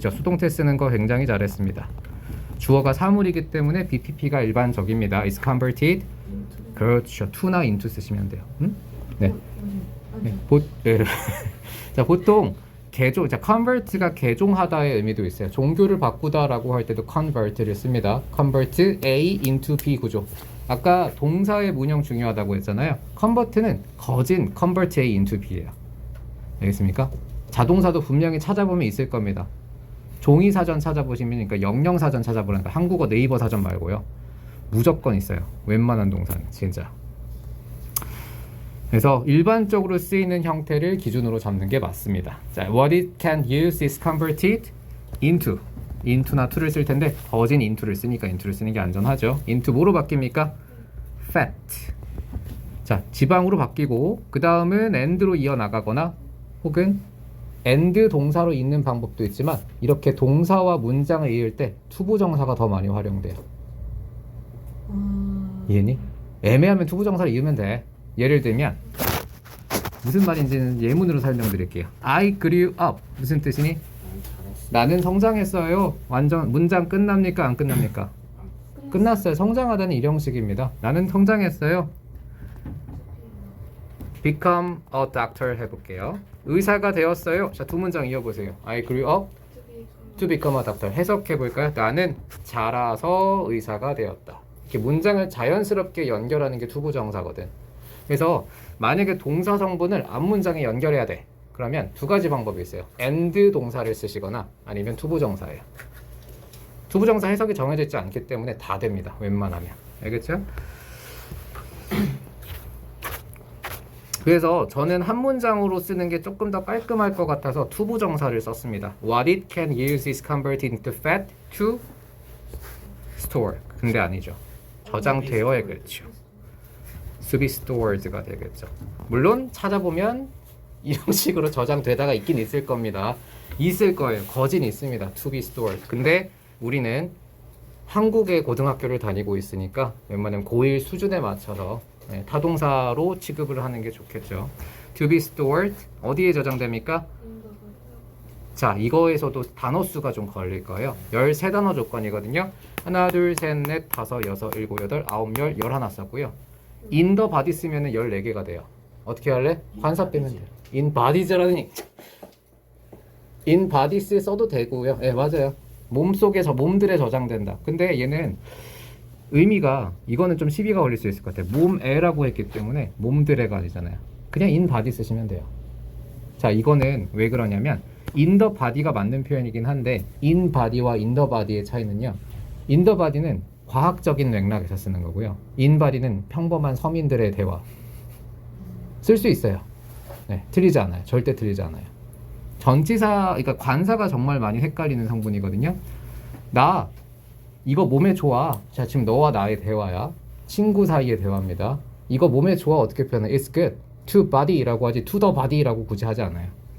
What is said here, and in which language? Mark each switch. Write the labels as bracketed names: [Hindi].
[Korean] 저 수동태 쓰는 거 굉장히 잘했습니다. 주어가 사물이기 때문에 BPP가 일반적입니다. [English] is converted. [Korean] 그렇죠. to나 into 쓰시면 돼요. 응? 네. 네. 자, 보통 자, convert가 개종하다의 의미도 있어요. 종교를 바꾸다라고 할 때도 convert를 씁니다. convert A into B 구조. 아까 동사의 문형 중요하다고 했잖아요. convert는 거진 convert A into B예요. 알겠습니까? 자동사도 분명히 찾아보면 있을 겁니다. 종이 사전 찾아보시면, 그러니까 영영 사전 찾아보라니까 한국어 네이버 사전 말고요. 무조건 있어요. 웬만한 동사는 진짜. 그래서 일반적으로 쓰이는 형태를 기준으로 잡는 게 맞습니다. [English] 자, what it can use is converted into. [Korean] into나 to를 쓸 텐데 거진 into를 쓰니까 into를 쓰는 게 안전하죠. into 뭐로 바뀝니까? [English] fat. [Korean] 자, 지방으로 바뀌고 그 다음은 and로 이어나가거나 혹은 and 동사로 잇는 방법도 있지만 이렇게 동사와 문장을 이을 때 투부정사가 더 많이 활용돼요. 이해니? 애매하면 투부정사를 이으면 돼. 예를 들면 무슨 말인지는 예문으로 설명드릴게요. [English] I grew up. [Korean] 무슨 뜻이니? 나는 성장했어요. 완전 문장 끝납니까? 안 끝납니까? 끝났어요. 성장하다는 일형식입니다. 나는 성장했어요. [English] become a doctor [Korean] 해볼게요. 의사가 되었어요. 자, 두 문장 이어보세요. [English] I grew up to become a doctor. [Korean] 해석해볼까요? 나는 자라서 의사가 되었다. 이렇게 문장을 자연스럽게 연결하는 게 투부정사거든. 그래서 만약에 동사 성분을 앞문장에 연결해야 돼. 그러면 두 가지 방법이 있어요. and 동사를 쓰시거나 아니면 투부정사예요. 투부정사 해석이 정해져 있지 않기 때문에 다 됩니다. 웬만하면. 알겠죠? 그래서 저는 한 문장으로 쓰는 게 조금 더 깔끔할 것 같아서 투부정사를 썼습니다. [English] What it can use is converted into fat to store. [Korean] 근데 아니죠. 저장되어야겠죠. [English] to be stored가 [Korean] 되겠죠. 물론 찾아보면 이런 식으로 저장되다가 있긴 있을 겁니다. 있을 거예요. 거진 있습니다. [English] to be stored. [Korean] 근데 우리는 한국의 고등학교를 다니고 있으니까 웬만하면 고1 수준에 맞춰서 타동사로 취급을 하는 게 좋겠죠. [English] to be stored [Korean] 어디에 저장됩니까? 자, 이거에서도 단어 수가 좀 걸릴 거예요. 13단어 조건이거든요. 하나, 둘, 셋, 넷, 다섯, 여섯, 일곱, 여덟, 아홉, 열, 11 썼고요. [English] in the body [Korean] 쓰면은 14개가 돼요. 어떻게 할래? 관사 빼면 돼요. [English] in bodies라니. in bodies [Korean] 써도 되고요. 예, 맞아요. 몸속에서 몸들에 저장된다. 근데 얘는 의미가 이거는 좀 시비가 걸릴 수 있을 것 같아요. 몸에라고 했기 때문에 몸들에가 아니잖아요. 그냥 in body 쓰시면 돼요. 자, 이거는 왜 그러냐면 in the body가 맞는 표현이긴 한데 in body와 in the body의 차이는요. in the body는 과학적인 맥락에서 쓰는 거고요. in body는 평범한 서민들의 대화. 쓸 수 있어요. 네, 틀리지 않아요. 절대 틀리지 않아요. 전치사, 그러니까 관사가 정말 많이 헷갈리는 성분이거든요. 나 이거 몸에 좋아. 자, 지금 너와 나의 대화야. 친구 사이의 대화입니다. 이거 몸에 좋아 어떻게 표현해? [English] It's good to body라고 하지 to the body라고 [Korean] 굳이 하지 않아요.